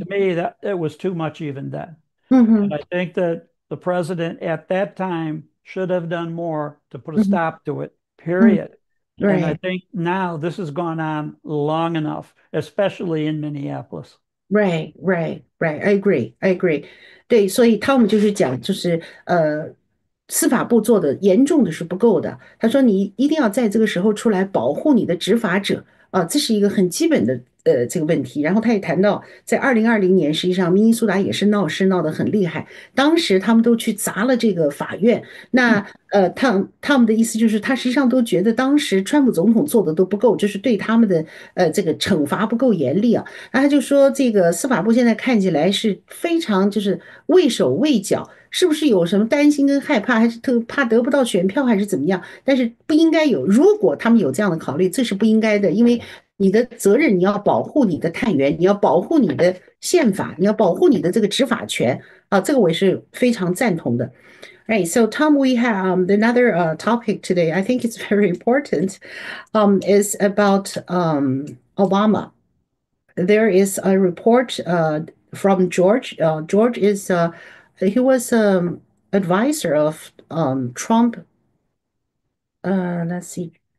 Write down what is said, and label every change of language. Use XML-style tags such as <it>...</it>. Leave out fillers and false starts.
<en>to me, that it was too much even then. And Mm-hmm. I think that the president at that time should have done more to put a Mm-hmm. stop to it, Mm-hmm. period. And I Right. think now this has gone on long enough, especially in Minneapolis. Right, right, right. I agree, I agree.</en> <zh>对，所以他们就是讲，司法部做的严重的是不够的。他说你一定要在这个时候出来保护你的执法者啊，这是一个很基本的这个问题。然后他也谈到，在2020年，实际上明尼苏达也是闹事闹得很厉害，当时他们都去砸了这个法院。那他们的意思就是，他实际上都觉得当时川普总统做的都不够，就是对他们的这个惩罚不够严厉啊。然后他就说，这个司法部现在看起来是非常就是畏手畏脚，是不是有什么担心跟害怕，还是特怕得不到选票，还是怎么样？但是不应该有，如果他们有这样的考虑，这是不应该的，因为你的责任，你要保护你的探员，你要保护你的宪法，你要保护你的这个执法权啊，这个我也是非常赞同的。</zh> <en>Right. So, Tom, we have another topic today. I think it's very important. Is about Obama. There is a report from George. George is he was advisor of Trump. Let's see.</en>